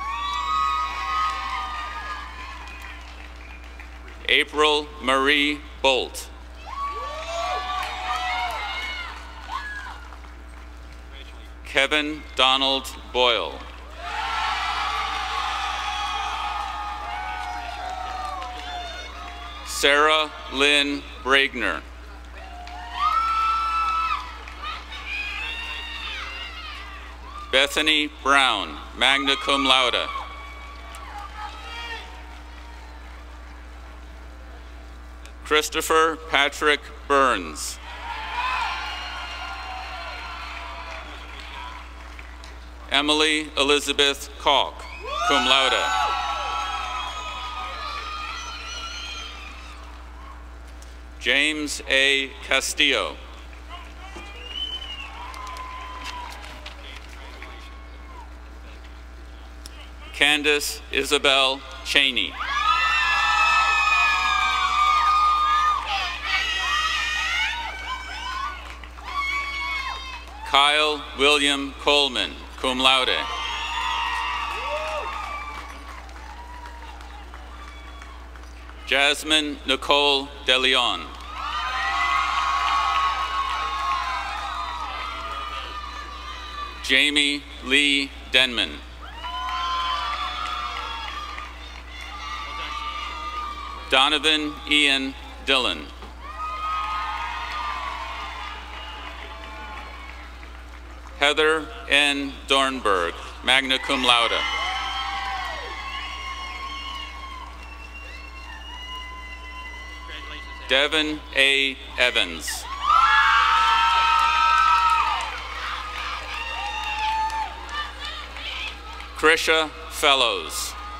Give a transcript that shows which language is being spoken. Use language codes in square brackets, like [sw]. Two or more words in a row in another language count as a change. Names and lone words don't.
[en] April Marie Bolt. Kevin Donald Boyle. Sarah Lynn Bragner. Bethany Brown, [la] magna cum laude. [en] Christopher Patrick Burns. Emily Elizabeth Kalk, [la] cum laude. [en] James A. Castillo. Candace Isabel Cheney. Kyle William Coleman, [la] cum laude. [en] Jasmine Nicole DeLeon. Jamie Lee Denman. Donovan Ian Dillon. Heather N. [la] Dornberg, magna cum laude. [en] Devin A. Evans. Krisha Fellows.